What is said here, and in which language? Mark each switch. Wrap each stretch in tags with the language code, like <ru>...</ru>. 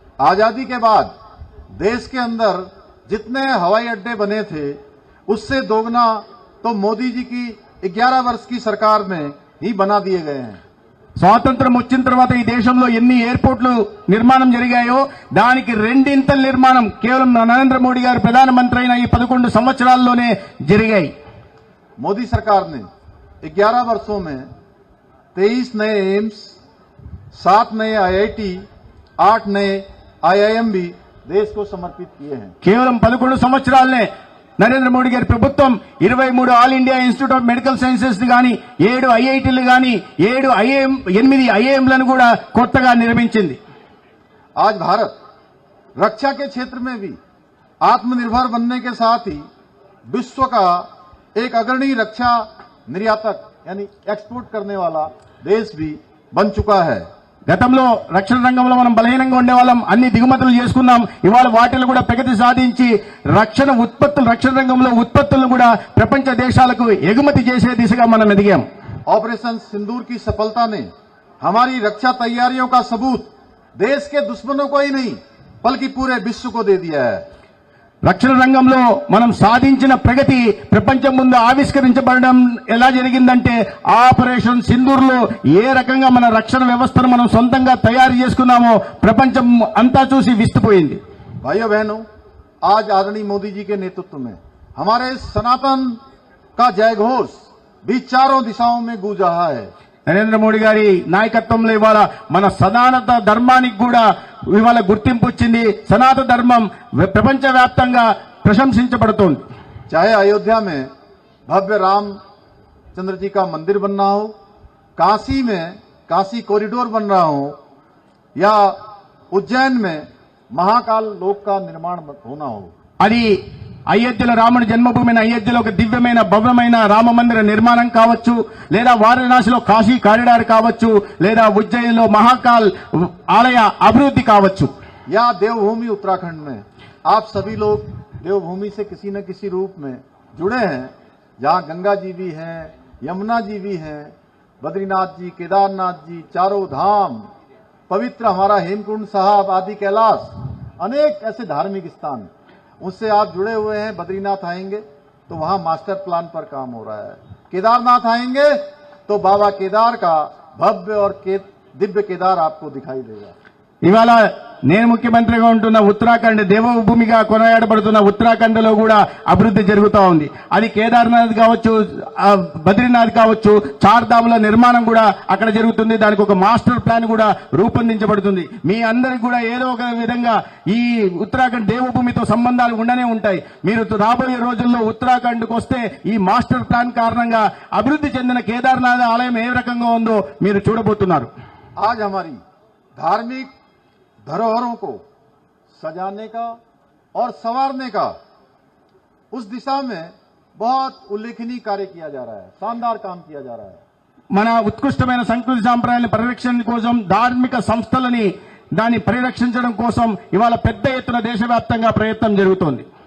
<hi>आजादी के बाद देश के अंदर जितने हवाई अड्डे बने थे, उससे दोगुना तो मोदी जी की 11 वर्ष की सरकार में ही बना दिए गए हैं।</hi> <te>స్వాతంత్రం వచ్చిన తర్వాత ఈ దేశంలో ఎన్ని ఎయిర్పోర్ట్లు నిర్మాణం జరిగాయో దానికి రెండింతల నిర్మాణం కేవలం నరేంద్ర మోడీ గారు ప్రధానమంత్రి అయిన ఈ 11 సంవత్సరాల్లోనే జరిగాయి.</te> <hi>मोदी सरकार ने 11 वर्षों में 23 नए एम्स, 7 नए IIT, 8 नए IIM भी देश को समर्पित किए हैं।</hi> <te>కేవలం 11 సంవత్సరాలనే నరేంద్ర మోడీ గారి ప్రభుత్వం 23 all India institute of medical sciences గాని 7 ఐఐటీలు గాని 8 ఐఐఎంలను కూడా కొత్తగా నిర్మించింది.</te> <hi>आज भारत रक्षा के क्षेत्र में भी आत्मनिर्भर बनने के साथ ही विश्व का एक अग्रणी रक्षा निर्यातक यानी एक्सपोर्ट करने वाला देश भी बन चुका है।</hi> <te>గతంలో రక్షణ రంగంలో మనం బలహీనంగా ఉండేవాళ్ళం, అన్ని దిగుమతులు చేసుకున్నాం. ఇవాళ వాటిలో కూడా ప్రగతి సాధించి రక్షణ రంగంలో ఉత్పత్తులను కూడా ప్రపంచ దేశాలకు ఎగుమతి చేసే దిశగా మనం ఎదిగాం.</te> <hi>ऑपरेशन सिंदूर की सफलता ने हमारी रक्षा तैयारियों का सबूत देश के दुश्मनों को ही नहीं बल्कि पूरे विश्व को दे दिया है।</hi> <te>రక్షణ రంగంలో మనం సాధించిన ప్రగతి ప్రపంచం ముందు ఆవిష్కరించబడడం ఎలా జరిగిందంటే ఆపరేషన్ సింధూర్లో ఏ రకంగా మన రక్షణ వ్యవస్థను మనం సొంతంగా తయారు చేసుకున్నామో ప్రపంచం అంతా చూసి విస్తుపోయింది.</te> <hi>भाइयों बहनों, आज आदरणीय मोदी जी के नेतृत्व में हमारे सनातन का जयघोष भी चारों दिशाओं में गूंज रहा है।</hi> <te>నరేంద్ర మోడీ గారి నాయకత్వంలో ఇవాళ మన సనాతన ధర్మానికి కూడా ఇవాళ గుర్తింపు వచ్చింది. సనాతన ధర్మం ప్రపంచవ్యాప్తంగా ప్రశంసించబడుతోంది.</te> <hi>चाहे अयोध्या में भव्य रामचंद्र जी का मंदिर बन रहा हो, काशी में काशी कॉरिडोर बन रहा हो या उज्जैन में महाकाल लोक का निर्माण होना हो।</hi> <te>అది అయోధ్యలో రాముడి జన్మభూమిని అయోధ్యలో ఒక దివ్యమైన భవ్యమైన రామ మందిర నిర్మాణం కావచ్చు, లేదా వారణాసిలో కాశీ కారిడార్ కావచ్చు, లేదా ఉజ్జయిన్లో మహాకాల్ ఆలయ అభివృద్ధి కావచ్చు,</te> <hi>या देवभूमि उत्तराखंड में आप सभी लोग देवभूमि से किसी न किसी रूप में जुड़े हैं, जहां गंगा जी भी हैं, यमुना जी भी हैं, बद्रीनाथ जी, केदारनाथ जी, चारों धाम, पवित्र हमारा हेमकुंड साहब आदि कैलाश, अनेक ऐसे धार्मिक स्थान उससे आप जुड़े हुए हैं। बद्रीनाथ आएंगे तो वहां मास्टर प्लान पर काम हो रहा है। केदारनाथ आएंगे तो बाबा केदार का भव्य और दिव्य केदार आपको दिखाई देगा।</hi> <te>ఇవాళ నేను ముఖ్యమంత్రిగా ఉంటున్న ఉత్తరాఖండ్ దేవభూమిగా కొనియాడబడుతున్న ఉత్తరాఖండ్ లో కూడా అభివృద్ధి జరుగుతూ ఉంది. అది కేదార్నాథ్ కావచ్చు, బద్రీనాథ్ కావచ్చు, చార్ధాముల నిర్మాణం కూడా అక్కడ జరుగుతుంది. దానికి ఒక మాస్టర్ ప్లాన్ కూడా రూపొందించబడుతుంది. మీ అందరికి కూడా ఏదో ఒక విధంగా ఈ ఉత్తరాఖండ్ దేవభూమితో సంబంధాలు ఉండనే ఉంటాయి. మీరు రాబోయే రోజుల్లో ఉత్తరాఖండ్కు వస్తే ఈ మాస్టర్ ప్లాన్ కారణంగా అభివృద్ధి చెందిన కేదార్నాథ్ ఆలయం ఏ రకంగా ఉందో మీరు చూడబోతున్నారు.</te> <hi>आज हमारी धार्मिक धरोहरों को सजाने का और संवारने का उस दिशा में बहुत उल्लेखनीय कार्य किया जा रहा है, शानदार काम किया जा रहा है।</hi> <te>మన ఉత్కృష్టమైన సంస్కృతి సాంప్రదాయాల పరిరక్షణ కోసం, ధార్మిక సంస్థలని దాన్ని పరిరక్షించడం కోసం ఇవాళ పెద్ద ఎత్తున దేశవ్యాప్తంగా ప్రయత్నం జరుగుతోంది.</te>